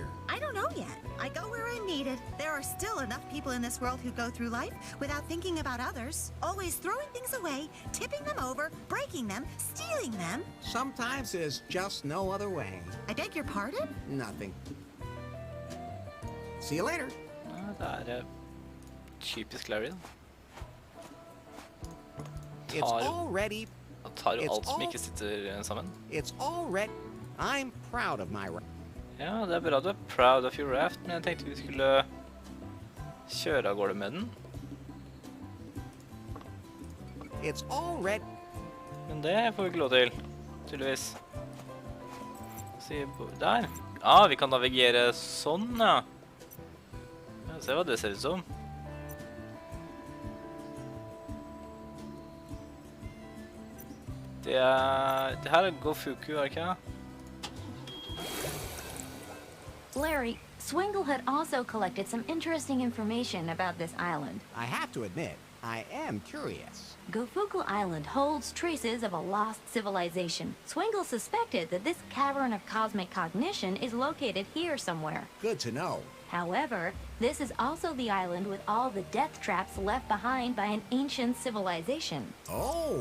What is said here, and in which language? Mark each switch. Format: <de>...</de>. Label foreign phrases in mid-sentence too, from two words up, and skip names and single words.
<en>I don't know yet. I go where I'm needed. There are still enough people in this world who go through life without thinking about others. Always throwing things away, tipping them over, breaking them, stealing them. Sometimes there's just no other way. I beg your pardon? Nothing. See you later.</en> <no>Ja, det typisk Larry.</no> <en>It's already...</en> <no>Han tar jo alt som ikke sitter sammen.</no> <en>It's already... I'm proud of my...</en> <no>Ja, det bra du</no> <en>proud of your raft,</en> <no>men jeg tenkte vi skulle kjøre av gårde med den.</no> <en>It's already...</en> <no>Men det får vi ikke lov til, tydeligvis. Der. Ah, vi kan navigere sånn, ja. Se hva det ser ut som. Det her Gofuku, er det ikke?</no> <en>Larry, Swingle had also collected some interesting information about this island. I have to admit, I am curious. Gofuku Island holds traces of a lost civilization. Swingle suspected that this cavern of cosmic cognition is located here somewhere. Good to know. However, this is also the island with all the death traps left behind by an ancient civilization. Oh!</en>